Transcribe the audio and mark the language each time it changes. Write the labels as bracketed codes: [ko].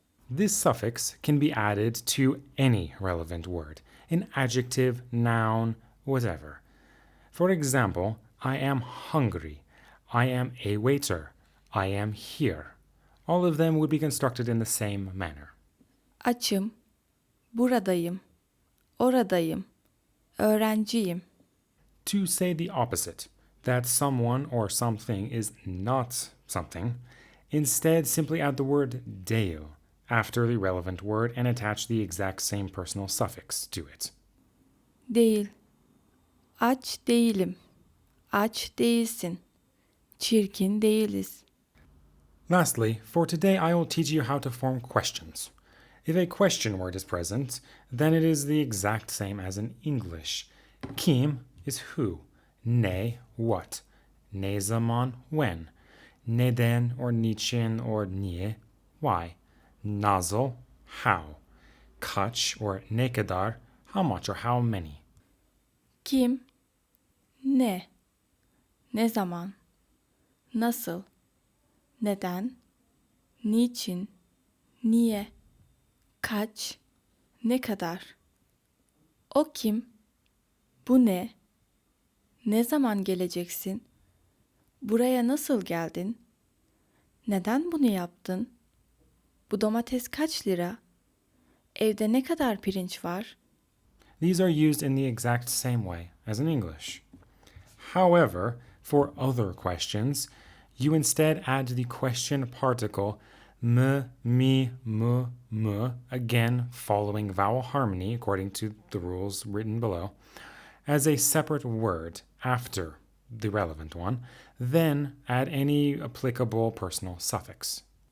[en] This suffix can be added to any relevant word, an adjective, noun, whatever. For example, I am hungry, I am a waiter, I am here. All of them would be constructed in the same manner. [tr] Açım, buradayım, oradayım, öğrenciyim. [en] To say the opposite, that someone or something is not something, instead simply add the word deo after the relevant word and attach the exact same personal suffix to it. [tr] Değil. Aç değilim. Aç değilsin. Çirkin değiliz. [en] Lastly, for today I will teach you how to form questions. If a question word is present, then it is the exact same as in English. Kim is who, ne what, ne zaman when, neden or niçin or niye why, nasıl how, kaç or ne kadar how much or how many. [tr] Kim? Ne? Ne zaman? Nasıl? Neden? Niçin? Niye? Kaç? Ne kadar? O kim? Bu ne? Ne zaman geleceksin? Buraya nasıl geldin? Neden bunu yaptın? Bu domates kaç lira? Evde ne kadar pirinç var? [en] These are used in the exact same way as in English. However, for other questions, You instead add the question particle m, mi, m, again following vowel harmony according to the rules written below, as a separate word after the relevant one, then add any applicable personal suffix.